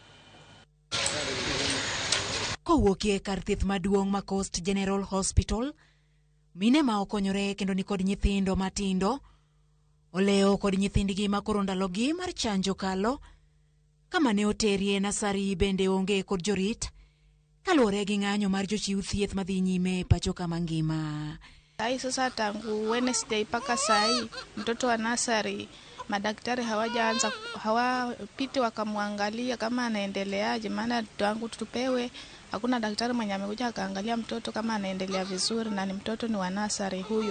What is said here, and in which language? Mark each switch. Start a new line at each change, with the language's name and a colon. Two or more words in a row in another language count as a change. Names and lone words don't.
Luo (Kenya and Tanzania): Kowuokie kar thieth maduong' ma Coast General Hospital, mine ma okonyore kendo ni kod nyithindo matindo oleo kod nyithindgi ma koro ndalogi mar chanjo kalo, kama ne oterie nasari bende onge kod jorit kaluwore gi ng'anyo mar jochiw thieth madhi nyime pacho kama ngima.
Swahili: Hai sasa tangu Wednesday paka sai mtoto wa nasari madaktari hawapiti wakamwangalia kama anaendeleaje, maana tangu tupewe hakuna daktari mwenye amekuja akaangalia mtoto kama anaendelea vizuri, na ni mtoto ni wa nasari huyu.